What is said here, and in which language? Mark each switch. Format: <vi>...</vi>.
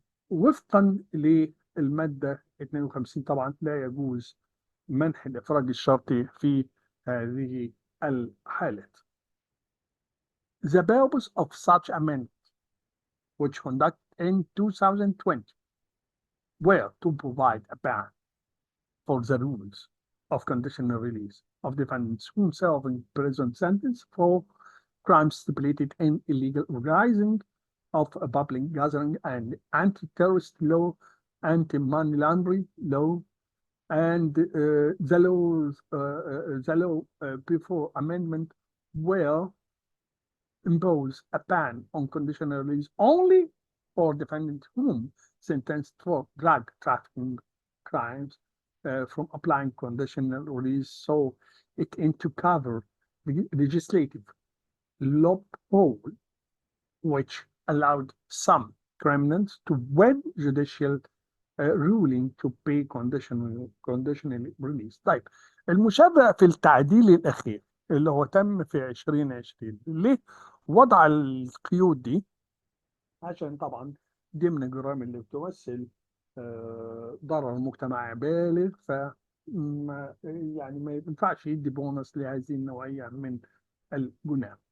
<ar>وفقا للمادة 52 طبعا لا يجوز منح الإفراج الشرطي في هذه الحالات.</ar> <en>The purpose of such amendment, which conducted in 2020, were to provide a ban for the rules of conditional release of defendants whom serving prison sentence for crimes stipulated in illegal organizing of a public gathering and anti-terrorist law, anti-money laundering law, and the law before amendment will impose a ban on conditional release only for defendants whom sentenced for drug trafficking crimes from applying conditional release. So it aimed to cover the legislative loophole which allowed some criminals to win judicial ruling to pay conditional release.</en> <ar>طيب، المشابه في التعديل الأخير اللي هو تم في 2020 ليه وضع القيود دي؟ عشان طبعا دي من الجرائم اللي بتمثل ضرر مجتمعي بالغ، ف يعني ما ينفعش يدي بونص لهذه النوعية من الجناه.</ar>